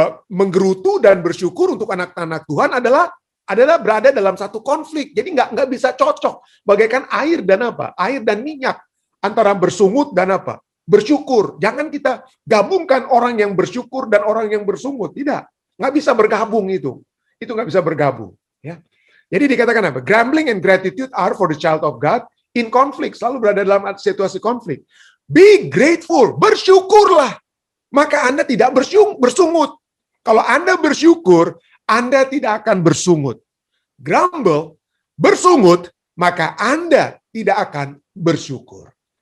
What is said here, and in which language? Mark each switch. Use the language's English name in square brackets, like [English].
[Indonesian] Menggerutu dan bersyukur untuk anak-anak Tuhan adalah berada dalam satu konflik. Jadi nggak bisa cocok. Bagaikan air dan apa? Air dan minyak. Antara bersungut dan apa? Bersyukur. Jangan kita gabungkan orang yang bersyukur dan orang yang bersungut. Tidak. Nggak bisa bergabung itu. Itu nggak bisa bergabung. Ya. Jadi dikatakan apa? [English] Grumbling and gratitude are for the child of God in conflict. [Indonesian] Selalu berada dalam situasi konflik. [English] Be grateful. [Indonesian] Bersyukurlah. Maka Anda tidak bersungut. Kalau Anda bersyukur, Anda tidak akan bersungut. Grumble, bersungut, maka Anda tidak akan bersyukur.